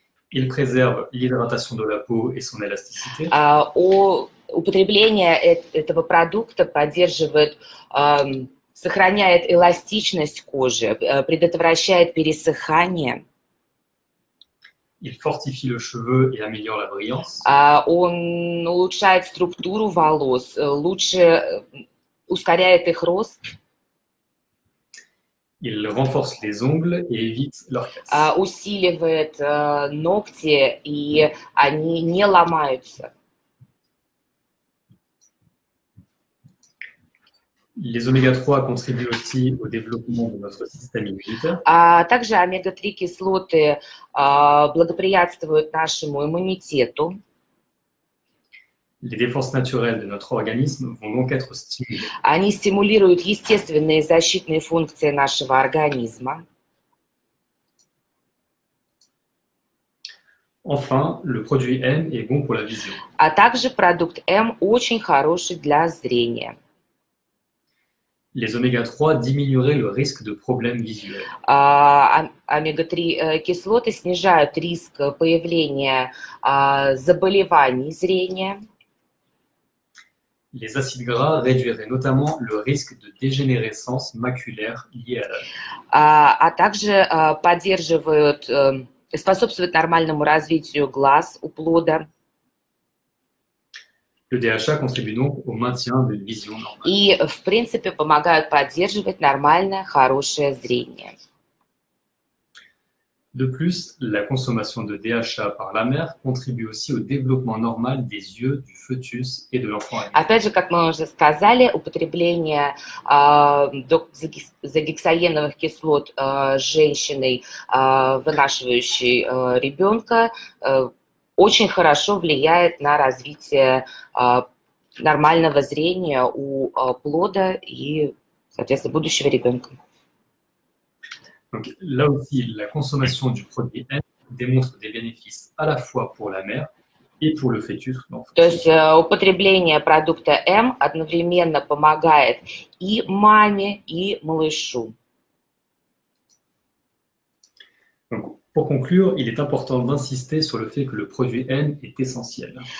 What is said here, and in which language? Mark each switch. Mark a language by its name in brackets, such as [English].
[French] Il préserve l'hydratation de la peau et son élasticité. [Russian] Употребление этого продукта поддерживает, сохраняет эластичность кожи, предотвращает пересыхание. [French] Il fortifie le cheveu et améliore la brillance. [Russian] Он улучшает структуру волос, лучше ускоряет их рост. [French] Il renforce les ongles et évite leur casse. [Russian] Усиливает ногти, и они не ломаются. [French] Les oméga-3 contribuent aussi au développement de notre système immunitaire. [Russian] Также омега-3 кислоты благоприятствуют нашему иммунитету. [French] Les défenses naturelles de notre organisme vont donc être stimulées. [Russian] Они стимулируют естественные защитные функции нашего организма. [French] Enfin, le produit M est bon pour la vision. [Russian] А также продукт М очень хороший для зрения. [French] Les oméga-3 diminueraient le risque de problèmes visuels. [Russian] Омега-3 кислоты снижают риск появления заболеваний зрения. [French] Les acides gras réduiraient notamment le risque de dégénérescence maculaire liée à l'âge. [Russian] А также поддерживают, способствуют нормальному развитию глаз у плода. [French] Le DHA contribue donc au maintien d'une vision normale. [Russian] И, в принципе, помогают поддерживать нормальное, хорошее зрение. [French] De plus, la consommation de DHA par la mère contribue aussi au développement normal des yeux du fœtus et de l'enfant. [Russian] Опять же, как мы уже сказали, употребление доксагексаеновых кислот женщиной, вынашивающей ребенка, очень хорошо влияет на развитие нормального зрения у плода и, соответственно, будущего ребенка. [French] Donc, là aussi, la consommation du produit M démontre des bénéfices à la fois pour la mère et pour le fœtus. [Russian] То есть употребление продукта М одновременно помогает и маме, и малышу. [French] Donc, pour conclure, il est important d'insister sur le fait que le produit N est essentiel.